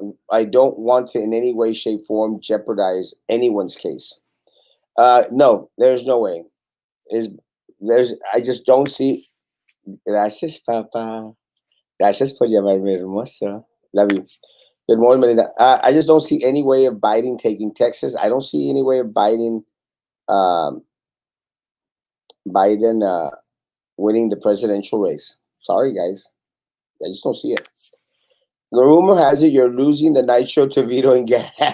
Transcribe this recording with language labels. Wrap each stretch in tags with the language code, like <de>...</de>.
<en>I don't want to in any way, shape, form jeopardize anyone's case. No, there's no way. Is there's I just don't see.</en> <es>Gracias, Papa. Gracias por llamarme hermosa.</es> <en>Love you. Good morning, Melinda. I just don't see any way of Biden taking Texas. I don't see any way of um, Biden winning the presidential race. Sorry, guys. I just don't see it. The rumor has it you're losing the night show to Vito and Gary.</en>